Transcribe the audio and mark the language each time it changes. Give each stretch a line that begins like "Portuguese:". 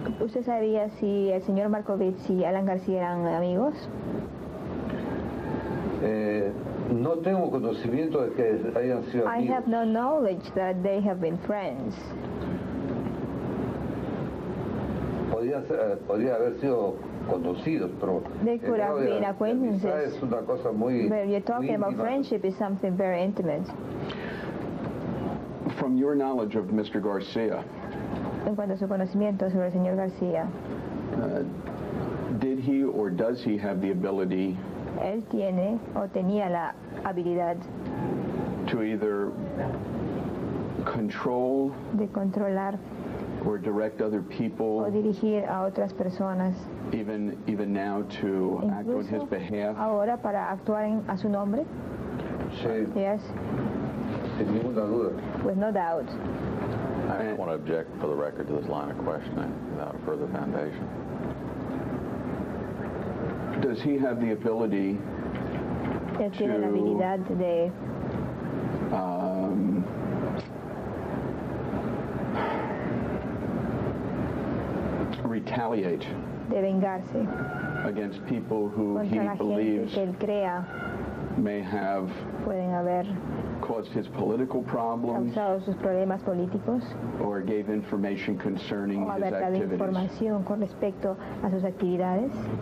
Spanish: ¿Usted sabía si el señor Markovich y Alan García eran amigos? No tengo conocimiento de que hayan sido
English: I
Spanish: amigos.
English: have no knowledge that they have been friends.
Spanish: Podría haber sido conocidos, pero
English: They could have been acquaintances.
Spanish: es una cosa muy,
English: But you're talking
Spanish: muy
English: about
Spanish: íntima.
English: friendship is something very intimate. From your knowledge of Mr. Garcia,
Spanish: En cuanto a su conocimiento sobre el señor García,
English: did he or does he have the ability
Spanish: él tiene o tenía la habilidad
English: to either control
Spanish: de controlar
English: or direct other
Spanish: o
English: people,
Spanish: dirigir a otras personas,
English: even now, to act on his
Spanish: incluso
English: behalf?
Spanish: ahora para actuar a su nombre? Sí,
English: Yes,
Spanish: sin ninguna duda.
English: with no doubt. I just want to object for the record to this line of questioning without a further foundation. Does he have the ability
Spanish: Él tiene la
English: to
Spanish: habilidad de
English: retaliate
Spanish: vengarse
English: against people who he
Spanish: contra la gente
English: believes
Spanish: que él crea
English: may have
Spanish: pueden haber
English: caused his political problems
Spanish: causado sus problemas políticos
English: or gave information concerning
Spanish: o
English: his
Spanish: haber dado
English: activities?
Spanish: información con respecto a sus actividades?